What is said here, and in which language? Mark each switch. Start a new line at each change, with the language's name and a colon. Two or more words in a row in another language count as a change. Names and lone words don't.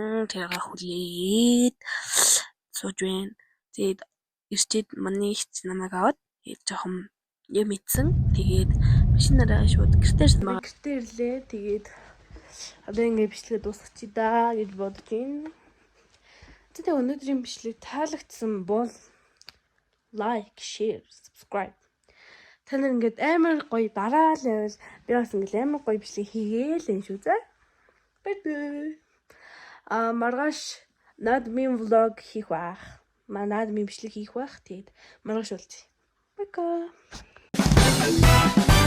Mongolian: Тэргээ хүлээгээд сууж байна. Тэгээд ирчээд манай ихч намайг аваад тэгээд жоохон юм ийдсэн. Тэгээд машинаараа шууд гэртээ ирлээ. Тэгээд одоо ингээд бичлэгээ дуусгачих даа гэж бодож байна. Тэгээд өнөөдрийн бичлэг таалагдсан бол
English: like, share, subscribe.
Mongolian: Та нар ингээд амар гоё дараал байвал би бас ингээд амар гоё бичлэг хийгээл энэ шүү зэ. Бай. Маргааш наадмын влог хийх байх. Наадмын бичлэг хийх байх. Тэгээд маргааш уулзъя. Бай.